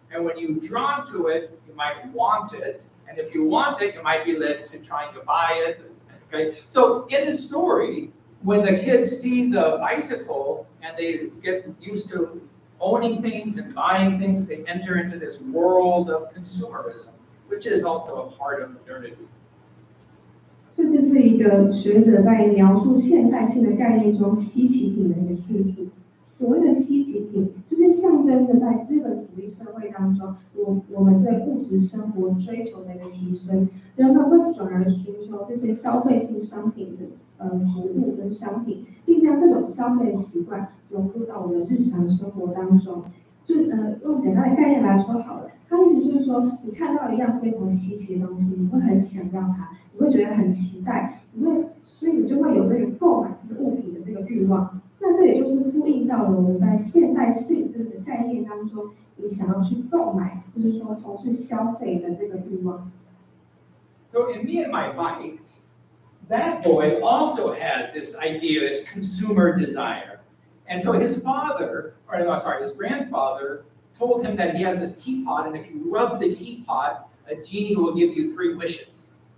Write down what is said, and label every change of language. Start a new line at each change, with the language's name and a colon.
English: And when you're drawn to it, you might want it. And if you want it, you might be led to trying to buy it. Okay? So in the story, when the kids see the bicycle and they get used to owning things and buying things, they enter into this world of consumerism, which is also a part of modernity.
Chinese: 所以这是一个学者在描述现代性的概念中稀奇品的一个叙述。所谓的稀奇品，就是象征着在资本主义社会当中，我们对物质生活追求的一个提升，人们会转而寻求这些消费性商品的服务跟商品，并将这种消费的习惯融入到我们的日常生活当中。就用简单的概念来说好了，它意思就是说，你看到一样非常稀奇的东西，你会很想要它，你会觉得很期待，所以你就会有这个购买这个物品的这个欲望。那这也就是呼应到了我们在现代性这个概念当中，你想要去购买，或者说从事消费的这个欲望。
English: So in Me and My Bike, that boy also has this idea, this consumer desire. And so his his grandfather told him that he has this teapot, and if you rub the teapot, a genie will give you 3 wishes.